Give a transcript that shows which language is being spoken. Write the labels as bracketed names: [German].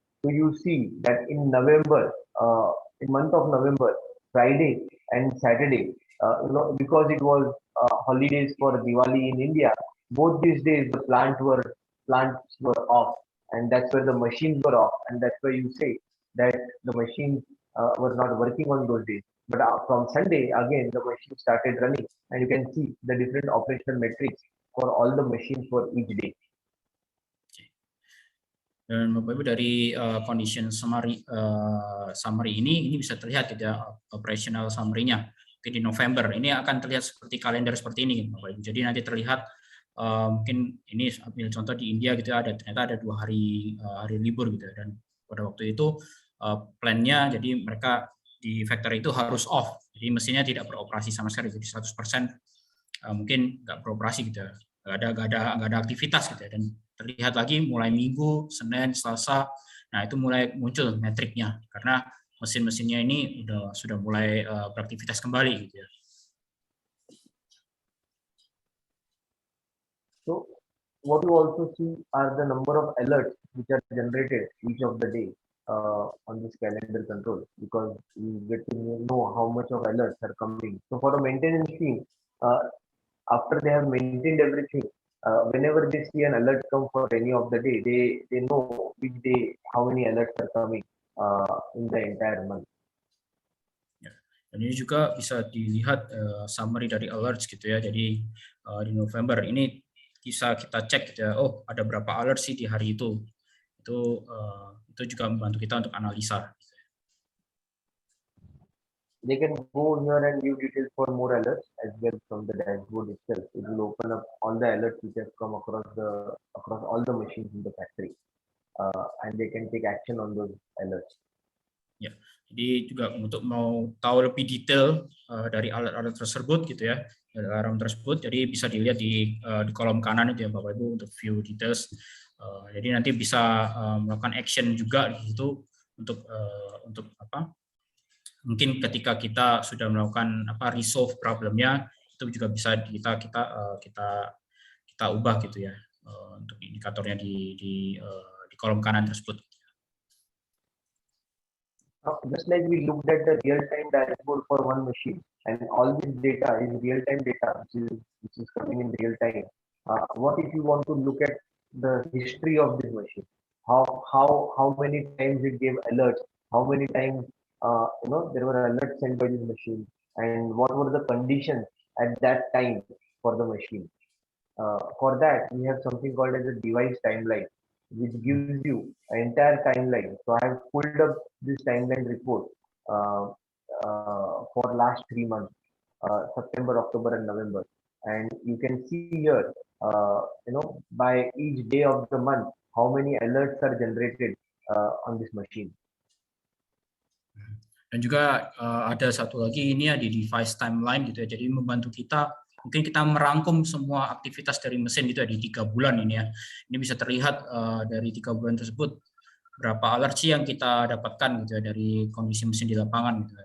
[English] So you see that in November, in month of November, Friday and Saturday, because it was holidays for Diwali in India, both these days the plants were off, and that's where the machines were off, and that's why you say that the machines were not working on those days. But from Sunday, again, the machine started running, and you can see the different operational metrics for all the machines for each day. [Indonesian] Dan Bapak Ibu dari condition summary ini bisa terlihat gitu ya operational summary-nya. mungkin di November ini akan terlihat seperti kalender seperti ini, Bapak Ibu. Jadi nanti terlihat mungkin ini ambil contoh di India gitu ya, ternyata ada 2 hari libur gitu ya, dan pada waktu itu plan-nya jadi mereka di factory itu harus off, jadi mesinnya tidak beroperasi sama sekali, jadi 100% mungkin nggak beroperasi gitu ya, nggak ada aktivitas gitu ya, dan terlihat lagi mulai Minggu, Senin, Selasa, nah itu mulai muncul metriknya karena mesin-mesinnya ini sudah mulai beraktivitas kembali gitu ya. [English] So what you also see are the number of alerts which are generated each of the day on this calendar control, because you get to know how much of alerts are coming. So for the maintenance team, after they have maintained everything, whenever they see an alert come for any of the day, they know which day how many alerts are coming in the entire month. [Indonesian] Dan ini juga bisa dilihat summary dari alerts gitu ya. Jadi di November ini bisa kita cek gitu ya. Oh, ada berapa alert sih di hari itu. Itu juga membantu kita untuk analisa. [English] They can go here and view details for more alerts as well from the dashboard itself. It will open up all the alerts which have come across all the machines in the factory, and they can take action on those alerts. [Indonesian] Ya, jadi juga untuk mau tahu lebih detail dari alert-alert tersebut gitu ya, dari alarm tersebut, jadi bisa dilihat di kolom kanan itu ya Bapak Ibu untuk view details. Jadi nanti bisa melakukan action juga di situ untuk apa? Mungkin ketika kita sudah melakukan resolve problemnya, itu juga bisa kita ubah gitu ya untuk indikatornya di kolom kanan tersebut. [English] Just like we looked at the real-time dashboard for one machine, and all this data is real-time data, which is coming in real time. What if you want to look at the history of this machine? How many times it gave alerts? How many times there were alerts sent by this machine, and what were the conditions at that time for the machine? For that, we have something called as a device timeline, which gives you an entire timeline. So I have pulled up this timeline report uh, for last 3 months, September, October, and November, and you can see here, by each day of the month, how many alerts are generated on this machine. [Indonesian] Dan juga ada satu lagi ini ya di device timeline gitu ya. Jadi membantu kita, mungkin kita merangkum semua aktivitas dari mesin gitu ya di 3 bulan ini ya. Ini bisa terlihat dari 3 bulan tersebut berapa alert sih yang kita dapatkan gitu ya dari kondisi mesin di lapangan gitu ya.